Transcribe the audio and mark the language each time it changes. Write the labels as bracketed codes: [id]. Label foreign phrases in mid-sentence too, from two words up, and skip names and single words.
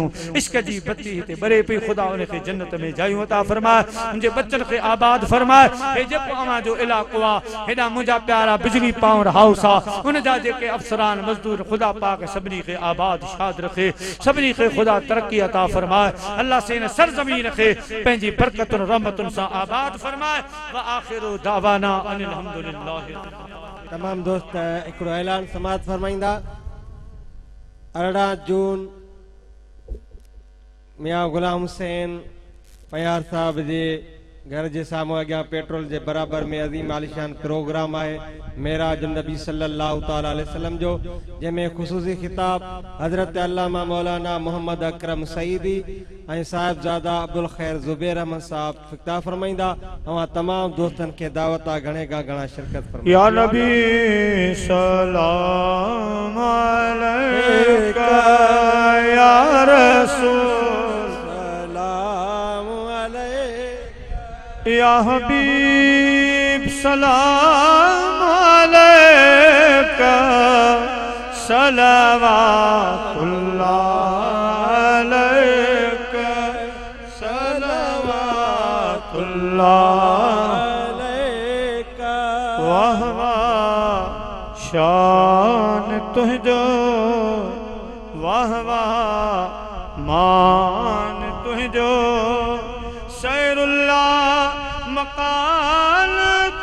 [sd] इश्क जी बत्ती हिते ॿरे पई, ख़ुदा उन खे जन्नत में जायूं अता फरमाए, मुंहिंजे बच्चन खे आबाद फरमाए। हे जेको अवां जो इलाक़ो आहे हेॾा मुंहिंजा प्यारा बिजली पावर हाउस आहे, उन जा जेके अफ़सरान मज़दूर ख़ुदा पाक सभिनी खे आबाद शाद रखे, सभिनी खे ख़ुदा तरक्की अता फरमाए। अल्लाह से इन सरज़मीन खे पंहिंजी बरकतुनि रहमतुनि सां आबाद फरमाए। [ar] وآخر دعوانا أن الحمد لله. [sd] तमाम दोस्त हिकिड़ो ऐलान समात फरमाईंदा। 18 जून मियाँ गुलाम हुसैन पयार साहब जे घर जे साम्हूं अॻियां पेट्रोल जे बराबर में अज़ीम आलिशान प्रोग्राम आहे मेराज नबी [ar] صلى الله تعالى عليه وسلم [sd] जो, जंहिंमें ख़ुसूसी खिताब हज़रत अल्लामा मौलाना मोहम्मद अकरम सईदी ऐं साहिबज़ादा अब्दुल खैर ज़ुबैर अहमद साहब ख़िताब फरमाईंदा। ऐं तमाम दोस्तनि खे दावत आहे घणे खां घणा शिरकत फरमाईंदा। [ar] يا نبي سلام عليك يا رسول سلام عليك يا حبيب سلام عليك صلوات الله عليك صلوات الله عليك [ur] واہ واہ شان تجھو واہ واہ مان تجھو شیر اللہ مکان